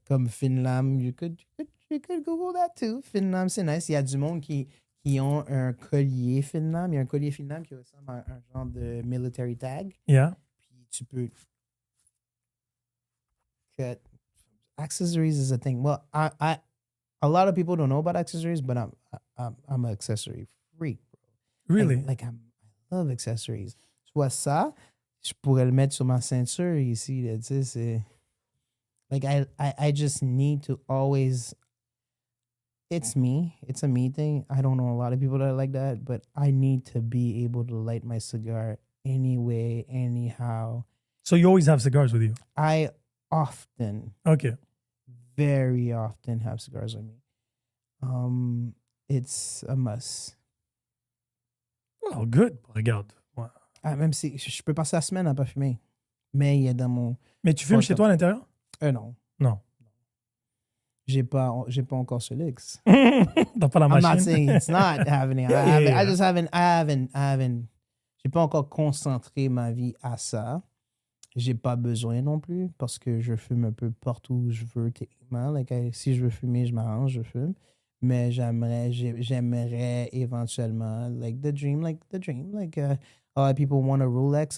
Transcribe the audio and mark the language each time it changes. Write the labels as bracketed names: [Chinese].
[French] Comme [English] Finlam, you could Google that too. [French] Finlam, c'est nice. Il y a du monde qui ont un collier Finlam. Il y a un collier Finlam qui ressemble à un genre de [English] military tag. Yeah. [French] Puis tu peux cut. [English] Accessories is a thing. Well, a lot of people don't know about accessories, but I'm an accessory freak. Really? Like I love accessories. [French] Tu vois ça, je pourrais le mettre sur ma ceinture ici. Là, tu sais, c'est... [English] Like, I just need to always... It's me. It's a me thing. I don't know a lot of people that are like that, but I need to be able to light my cigar anyway, anyhow. So you always have cigars with you? I often, OK. very often have cigars with me. It's a must. Oh, good. [French] Regarde. Ouais. Ah, même si je peux passer la semaine à pas fumer, mais il est dans mon... Mais tu fumes chez toi à l'intérieur? Non. Non. J'ai pas encore ce luxe. T'as pas la [English] I'm [French] machine? [English] not saying it's not happening. I just haven't. [French] J'ai pas encore concentré ma vie à ça. J'ai pas besoin non plus parce que je fume un peu partout où je veux techniquement. Like, si je veux fumer, je m'arrange, je fume. Mais j'aimerais éventuellement, [English] like the dream. Like a lot of people want a Rolex.